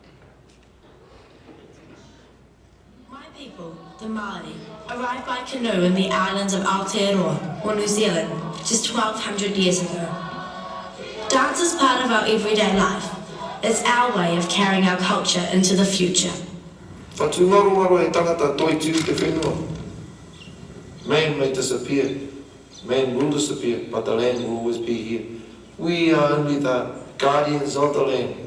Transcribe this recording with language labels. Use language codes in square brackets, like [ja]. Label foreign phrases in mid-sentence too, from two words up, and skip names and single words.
[en] My people, the Māori, arrived by canoe in the islands of Aotearoa, or New Zealand, just 1,200 years ago. Dance is part of our everyday life. It's our way of carrying our culture into the future. [mi] Whatu ngaro e tangata toi tū te whenua. [en] Man may disappear, man will disappear, but the land will always be here. We are only the guardians of the land.